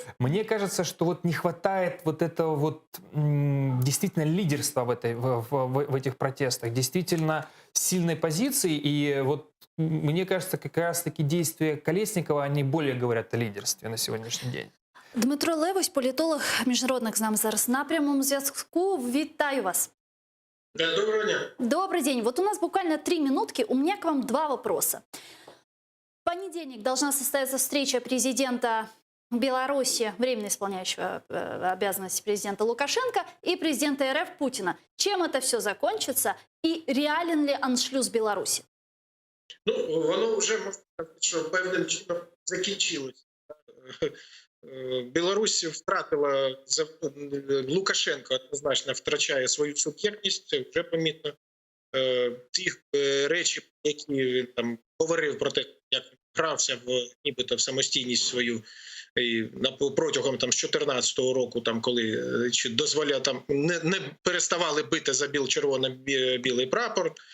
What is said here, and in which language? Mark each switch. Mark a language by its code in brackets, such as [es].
[ru] Мне кажется, что вот не хватает вот этого вот действительно лидерства в этих протестах, действительно сильной позиции, и вот мне кажется, как раз-таки действия Колесникова, они более говорят о лидерстве на сегодняшний день. [uk] Дмитро Левось, політолог, міжнародник з нами зараз на прямому зв'язку. Вітаю вас. Да, доброго дня. [ru] Добрый день. Вот у нас буквально 3 минутки. У меня к вам 2 вопроса. В понедельник должна состояться встреча президента Беларуси, временно исполняющего обязанности президента Лукашенко, и президента РФ Путина. Чем это все закончится и реален ли аншлюз Беларуси? [uk] Ну, воно вже, можна сказати, що певним чином закінчилось. Білорусь втратила, Лукашенко однозначно втрачає свою суб'єктність, це вже помітно. Ті речі, які він там говорив про те, як грався нібито в самостійність свою протягом там з 2014 року, там коли дозволяв, там не переставали бити за червоно-білий прапор.